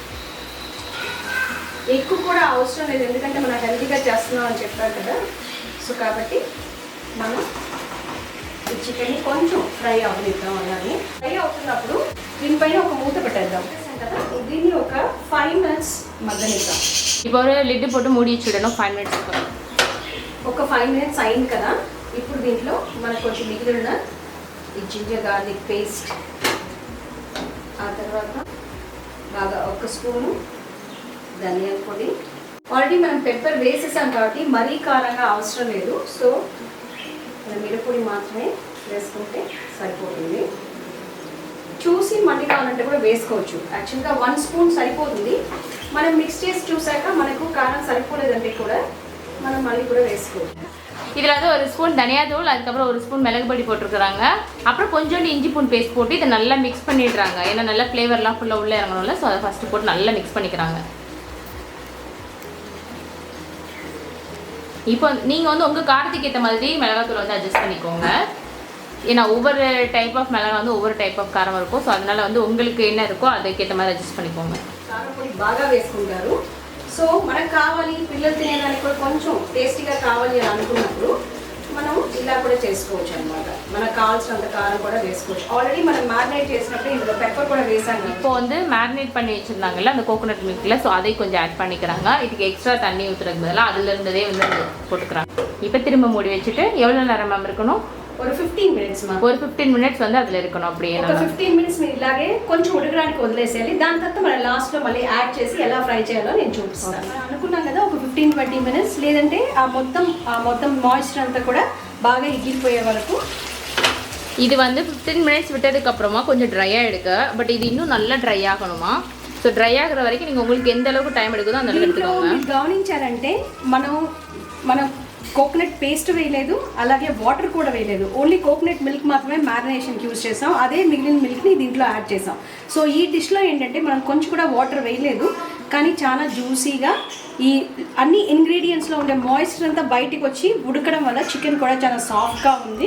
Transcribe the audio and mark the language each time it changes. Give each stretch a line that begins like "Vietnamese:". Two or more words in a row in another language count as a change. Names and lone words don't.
Telugu: ఎక్కువ కూడా అవసరం లేదు, ఎందుకంటే మనం హెల్తీగా చేస్తున్నాం అని చెప్పారు కదా. సో కాబట్టి మనం ఈ చికెన్ని కొంచెం ఫ్రై అవనిద్దాం. అలాగే ఫ్రై అవుతున్నప్పుడు దీనిపైన ఒక మూత పెట్టేద్దాం కదా. దీన్ని ఒక 5 minutes మగ్గనిద్దాం.
Tamil: இப்போ ஒரு லிட்டு போட்டு மூடி வச்சுடணும் 5 minutes.
Telugu: ఒక 5 minutes అయింది కదా. ఇప్పుడు దీంట్లో మనకు కొంచెం మిగిలిన ఈ
English: ginger garlic paste,
Telugu: ఆ తర్వాత బాగా ఒక స్పూను ధనియాల పొడి. ఆల్రెడీ మనం పెప్పర్ వేసేసాం కాబట్టి మరీ కారంగా అవసరం లేదు. సో మిరపొడి మాత్రమే వేసుకుంటే సరిపోతుంది. చూసి మళ్ళీ కావాలంటే కూడా వేసుకోవచ్చు. యాక్చువల్గా 1 స్పూన్ సరిపోతుంది. మనం మిక్స్ చేసి చూసాక మనకు కారం సరిపోలేదంటే కూడా మనం మళ్ళీ కూడా వేసుకోవచ్చు.
Tamil: இதில் வந்து 1 ஸ்பூன் தனியாத்தூள், அதுக்கப்புறம் 1 ஸ்பூன் மிளகு பொடி போட்டிருக்கிறாங்க. அப்புறம் கொஞ்சோண்டு இஞ்சி பூண்டு பேஸ்ட் போட்டு இதை நல்லா மிக்ஸ் பண்ணிடுறாங்க. ஏன்னா நல்லா ஃப்ளேவர்லாம் ஃபுல்லாக உள்ளே இறங்கணும்ல, ஸோ அதை ஃபஸ்ட்டு போட்டு நல்லா மிக்ஸ் பண்ணிக்கிறாங்க. இப்போ நீங்கள் வந்து உங்கள் காரத்துக்கு ஏற்ற மாதிரி மிளகாத்தூள் வந்து அட்ஜஸ்ட் பண்ணிக்கோங்க. ஏன்னா ஒவ்வொரு
English: type of
Tamil: மிளகா வந்து ஒவ்வொரு
English: type of
Tamil: కారం இருக்கும். ஸோ அதனால் வந்து உங்களுக்கு என்ன இருக்கோ அதுக்கேற்ற மாதிரி అడ్జస్ట్ பண்ணிக்கோங்க.
Telugu: కారం పొడి బాగా వేసుకుంటారు. సో మనకు కావాలి పిల్లలు తినేదానికి కూడా కొంచెం టేస్టీగా కావాలి అని అనుకున్నప్పుడు మనం ఇలా కూడా చేసుకోవచ్చు అనమాట. మనకు కావాల్సినంత కారం కూడా వేసుకోవచ్చు. ఆల్రెడీ మనం మ్యారినేట్ చేసినప్పుడు ఇందులో పెప్పర్ కూడా వేసాము.
Tamil: இப்போ வந்து மேரினேட் பண்ணி வச்சுருந்தாங்கல்ல அந்த
English: coconut milk,
Tamil: ஸோ அதை கொஞ்சம் ஆட் பண்ணிக்கிறாங்க. இதுக்கு எக்ஸ்ட்ரா தண்ணி ஊற்றுறதுக்கு பதிலாக அதில் இருந்ததே வந்து போட்டுக்கிறாங்க. இப்போ திரும்ப மூடி வச்சுட்டு எவ்வளோ நேரம் மேம் இருக்கணும்? ஒரு 15 మినిట్స్ మా. ஒரு 15 మినిట్స్ வந்து அதில் இருக்கணும். அப்படியே
Telugu: ఒక 15 మినిట్స్ మీరు ఇలాగే కొంచెం ఉడకడానికి వదిలేసేయాలి. దాని తర్వాత మనం లాస్ట్లో మళ్ళీ యాడ్ చేసి ఎలా ఫ్రై చేయాలో నేను చూపిస్తాను. అనుకున్నాం కదా ఒక 15-20 మినిట్స్, లేదంటే ఆ మొత్తం మాయిశ్చర్ అంతా కూడా బాగా ఎగిరిపోయే వరకు.
Tamil: இது வந்து 15 மினிட்ஸ் விட்டதுக்கு அப்புறமா கொஞ்சம் ட்ரை ஆகிடுங்க. பட் இது இன்னும் நல்லா ட்ரை ஆகணுமா. ஸோ ட்ரை ஆகிற வரைக்கும் நீங்கள் உங்களுக்கு எந்த அளவுக்கு டைம் எடுக்குதோ அந்த அளவுக்கு எடுத்துக்கோங்க.
Telugu: గమనించారంటే మనం
English: coconut paste
Telugu: వేయలేదు, అలాగే వాటర్ కూడా వేయలేదు.
English: only coconut milk
Telugu: మాత్రమే మ్యారినేషన్కి యూజ్ చేసాం. అదే మిగిలిన మిల్క్ని దీంట్లో యాడ్ చేసాం. సో ఈ డిష్లో ఏంటంటే మనం కొంచెం కూడా వాటర్ వేయలేదు, కానీ చాలా జ్యూసీగా ఈ అన్ని ఇంగ్రీడియంట్స్లో ఉండే మాయిశ్చర్ అంతా బయటికి వచ్చి ఉడకడం వల్ల చికెన్ కూడా చాలా సాఫ్ట్గా ఉంది.